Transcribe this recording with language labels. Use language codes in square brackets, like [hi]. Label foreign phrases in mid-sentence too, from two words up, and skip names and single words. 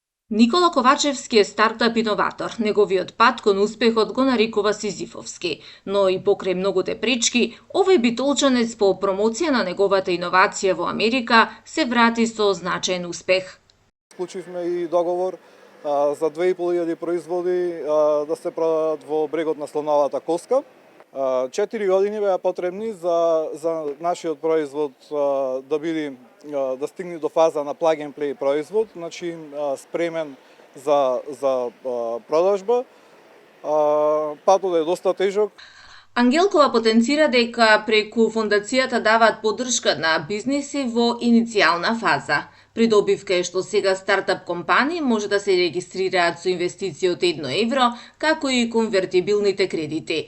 [mk] Никола Ковачевски е стартап иноватор. Неговиот пат кон успехот го нарекува Сизифовски, но и покрај многуте пречки, овој битолчанец по промоција на неговата иновација во Америка се врати со значаен успех. Склучивме и договор за 2500 производи да се продадат во брегот на слоновата коска. 4 години беа потребни за нашиот производ да стигне до фаза на [en] plug and play [mk] производ, значи спремен за продажба. Патот е доста тежок. Ангелкова потенцира дека преку фондацијата даваат поддршка на бизниси во иницијална фаза. Придобивка е што сега стартап компании може да се регистрираат со инвестиција од 1 евро, како и конвертибилните кредити.